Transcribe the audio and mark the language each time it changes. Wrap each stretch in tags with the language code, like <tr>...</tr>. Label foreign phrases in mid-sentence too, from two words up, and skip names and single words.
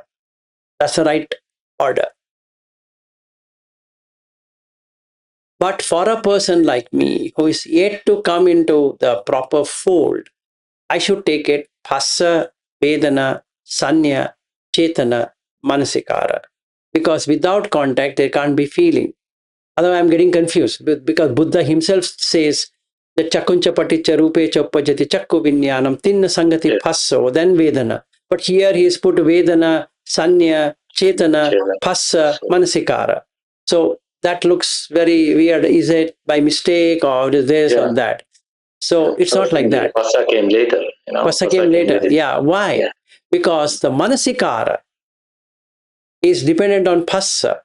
<en>That's the right order. But for a person like me who is yet to come into the proper fold, I should take it Phassa, Vedana, Sanya, Chetana, Manasikara. Because without contact, there can't be feeling. Otherwise, I'm getting confused because Buddha himself says the</en> <pi>chakuncha paticca rupe choppajati chakku vinyanam tinna sangati phasso,</pi> <en>then Vedana. But here he has put Vedana, Sanya, Chetana, Phassa, Manasikara. So that looks very weird. Is it by mistake or is this or that? So it's not like that. Phassa came later. Phassa came later. Yeah. Why? Yeah. Because the Manasikara is dependent on Phassa.</en>